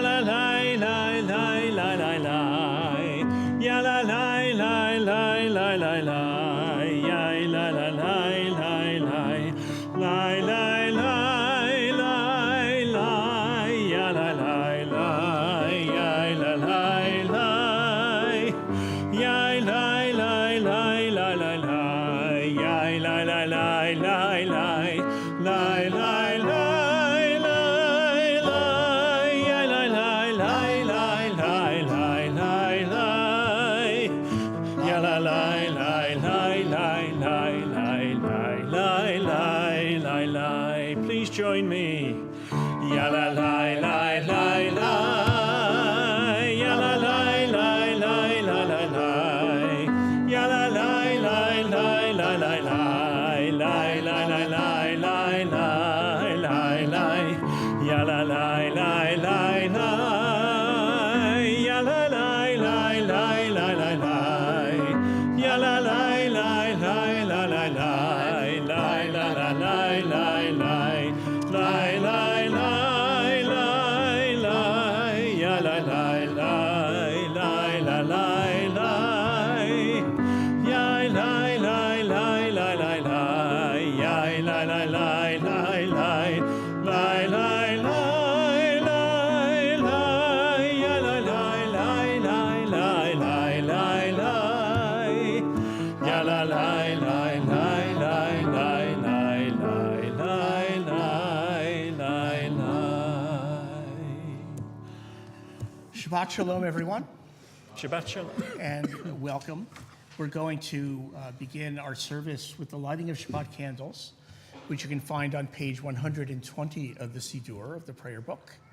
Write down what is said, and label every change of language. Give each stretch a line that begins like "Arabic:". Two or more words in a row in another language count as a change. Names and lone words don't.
English: la la la la la la la, ya la la la la la la la, ya la la la la la, la la la la la, ya la la la, ya la la la, ya la la la la la la, ya la la la la la, la la la. Please join me. Ya la la la la la. Ya la la la la la la la. Ya la la la la la la la. La la la la la la la la. Ya la la la la la. Ya la la la la la la la. Ya la la la la la la la. La la la la la la. Lie, lie, lie, lie, lie, ya la lie, lie, lie, la lie, lie, ya lie, lie, lie, lie, lie, lie, ya lie, lie, lie, lie, lie, lie, lie, lie, lie, lie, ya lie, lie, lie, lie, lie, lie, lie, lie, ya la lie, lie, lie, lie, lie, lie, lie, lie.
Hebrew: Shabbat Shalom, everyone, Shabbat Shalom.
English: and welcome. We're going to begin our service with the lighting of Shabbat candles, which you can find on page 120 of the Siddur, of the prayer book.